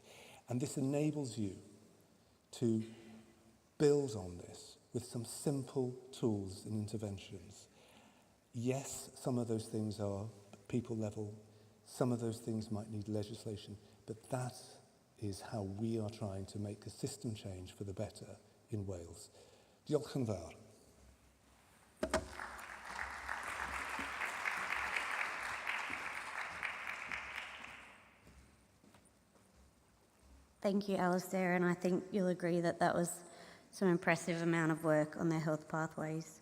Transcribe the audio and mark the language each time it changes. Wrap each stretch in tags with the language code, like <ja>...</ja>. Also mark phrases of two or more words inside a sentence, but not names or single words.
<en>And this enables you to build on this with some simple tools and interventions. Yes, some of those things are people level, some of those things might need legislation, but that is how we are trying to make a system change for the better in Wales.</en> <cy>Diolch yn fawr.</cy> <en>Thank you, Alistair, and I think you'll agree that that was some impressive amount of work on their health pathways.</en>